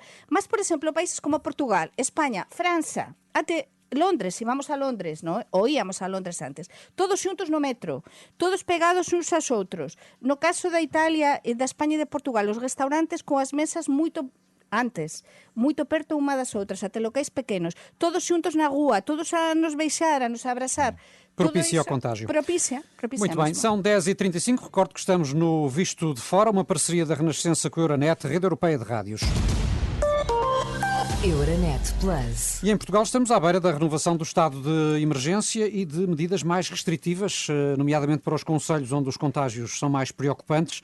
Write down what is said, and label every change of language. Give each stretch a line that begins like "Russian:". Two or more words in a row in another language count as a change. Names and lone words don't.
Galician: Mas, por exemplo, países como Portugal, España, França, até Londres, se vamos a Londres, non? Ou íamos a Londres antes, todos xuntos no metro, todos pegados uns aos outros. No caso da Italia, da España e de Portugal, os restaurantes coas mesas moito antes, moito perto unha das outras, até locais pequenos, todos xuntos na rúa, todos a nos beixar, a nos abrazar. Propicia o contágio. Propicia
Portuguese: Muito bem, mesmo. são 10h35, recordo que estamos no Visto de Fora, uma parceria da Renascença com a Euronet, Rede Europeia de Rádios. Euronet Plus. E em Portugal estamos à beira da renovação do estado de emergência e de medidas mais restritivas, nomeadamente para os concelhos onde os contágios são mais preocupantes.